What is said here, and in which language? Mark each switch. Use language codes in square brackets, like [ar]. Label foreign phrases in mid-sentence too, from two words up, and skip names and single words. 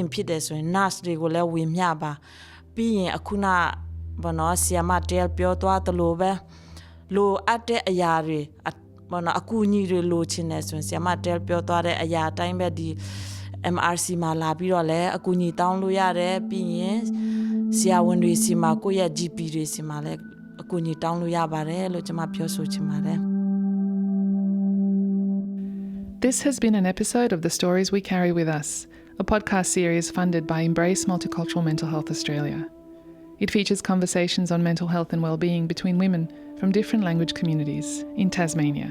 [my] ဖြစ်တယ်ဆိုရင် nurse တွေကိုလည်းဝေမျှပါပြီးရင်အခုနဘောနော်ဆီယမတဲပြောသွားတယ်လို့ပဲလိုအပ်တဲ့အရာတွေဘောနော်အကူအညီတွေလိုချင်တယ်ဆိုရင်ဆီယမတဲပြောသွားတဲ့အရာအတိုင်းပဲဒီ MRC မှာလာပြီးတော့လည်းအကူအညီတောင်းလို့ရတယ်ပြီးရင်ဆရာဝန်တွေစီမှာကိုယ့်ရဲ့ GP တွေစီမှာလည်းအကူအညီတောင်းလို့ရပါတယ်လို့ကျွန်မပြောဆိုချင်ပါတယ် [en] This has been an episode of The Stories We Carry With Us, a podcast series funded by Embrace Multicultural Mental Health Australia. It features conversations on mental health and well-being between women from different language communities in Tasmania.